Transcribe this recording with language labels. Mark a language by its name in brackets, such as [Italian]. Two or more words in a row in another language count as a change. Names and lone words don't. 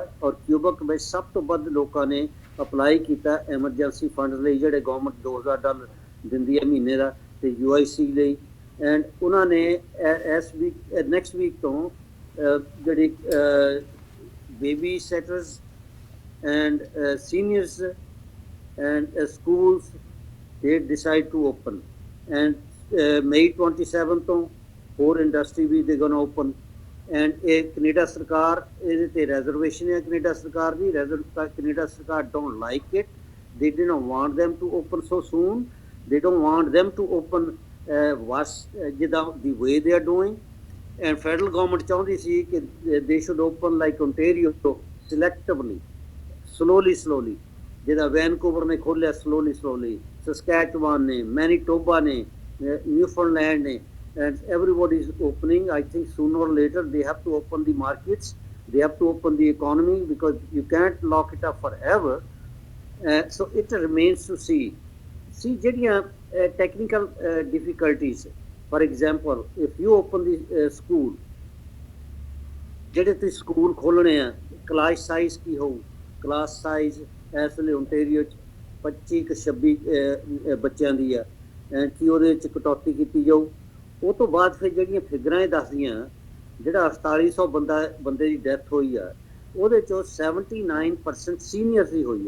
[Punjabi] ਔਰ ਕਿਊਬਕ ਵਿੱਚ ਸਭ ਤੋਂ ਵੱਧ ਲੋਕਾਂ ਨੇ ਅਪਲਾਈ ਕੀਤਾ ਐਮਰਜੈਂਸੀ ਫੰਡ ਲਈ, ਜਿਹੜੇ ਗਵਰਨਮੈਂਟ $2,000 ਦਿੰਦੀ ਹੈ ਮਹੀਨੇ ਦਾ, ਤੇ UIC ਲਈ. [English] ਐਂਡ [Punjabi] ਉਹਨਾਂ ਨੇ ਇਸ ਵੀਕ [English] next week [Punjabi] ਤੋਂ ਜਿਹੜੀ [English] baby sitters and seniors and schools they decide to open. [Punjabi] And May 27 ਤੋਂ ਹੋਰ ਇੰਡਸਟਰੀ ਵੀ ਦੇ ਗੋਣਾ ਓਪਨ. ਐਂਡ ਇਹ ਕੈਨੇਡਾ ਸਰਕਾਰ ਇਹਦੇ ਤੇ ਰੈਜ਼ਰਵੇਸ਼ਨ ਹੈ ਕੈਨੇਡਾ ਸਰਕਾਰ ਦੀ. [English] ਕੈਨੇਡਾ ਸਰਕਾਰ don't like it. They didn't want them to open so soon. They don't want them to open ਜਿੱਦਾਂ the way they are doing. And federal government [Punjabi] ਚਾਹੁੰਦੀ ਸੀ ਕਿ [English] they should open like Ontario selectively, slowly. [Punjabi] ਜਿੱਦਾਂ ਵੈਨਕੂਵਰ ਨੇ ਖੋਲ੍ਹਿਆ slowly. ਸਸਕੈਚਵਾਨ ਨੇ, ਮੈਨੀਟੋਬਾ ਨੇ, ਨਿਊਫਾਊਂਡਲੈਂਡ ਨੇ. [English] And everybody is opening. I think sooner or later they have to open the markets. They have to open the economy because you can't lock it up forever. So it remains to see. See, ਜਿਹੜੀਆਂ technical difficulties. For example, if you open the school, [Punjabi] ਜਿਹੜੇ ਤੁਸੀਂ ਸਕੂਲ ਖੋਲ੍ਹਣੇ ਆ, ਕਲਾਸ ਸਾਈਜ਼ ਕੀ ਹੋਊ? ਕਲਾਸ ਸਾਈਜ਼ ਇਸ ਵੇਲੇ ਓਨਟੇਰੀਓ 'ਚ 25-26 ਬੱਚਿਆਂ ਦੀ ਆ, ਕਿ ਉਹਦੇ ਵਿੱਚ ਕਟੌਤੀ ਕੀਤੀ ਜਾਊ. ਉਹ ਤੋਂ ਬਾਅਦ ਫਿਰ ਜਿਹੜੀਆਂ ਫਿਗਰਾਂ ਇਹ ਦੱਸਦੀਆਂ, ਜਿਹੜਾ 4800 ਬੰਦੇ ਦੀ ਡੈਥ ਹੋਈ ਆ, ਉਹਦੇ 'ਚੋਂ 79% ਸੀਨੀਅਰਸ ਹੀ ਹੋਈ ਹੈ.